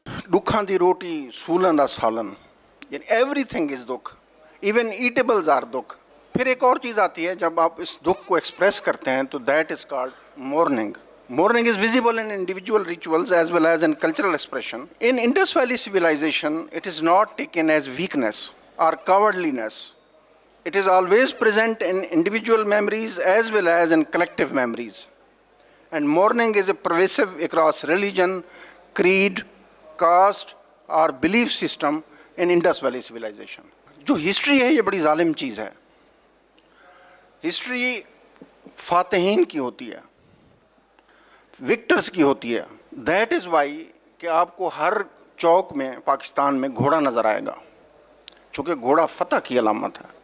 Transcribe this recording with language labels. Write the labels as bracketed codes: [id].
[pa] दुखां दी रोटी सूलन दा सालन, [en] यानी everything is दुख, even eatables are दुख. [hi] फिर एक और चीज़ आती है जब आप इस दुख को एक्सप्रेस करते हैं, तो [en] That is called mourning. Mourning is visible in individual rituals as well as in cultural expression. In Indus Valley civilization, it is not taken as weakness or cowardliness. It is always present in individual memories as well as in collective memories. And mourning is a pervasive across religion, creed, caste or belief system in Indus Valley civilization. [hi] जो history है ये बड़ी जालिम चीज़ है. History फातहीन की होती है, Victus की होती है. [en] that is why [hi] कि आपको हर चौक में पाकिस्तान में घोड़ा नज़र आएगा, चूँकि घोड़ा फतह की अलामत है.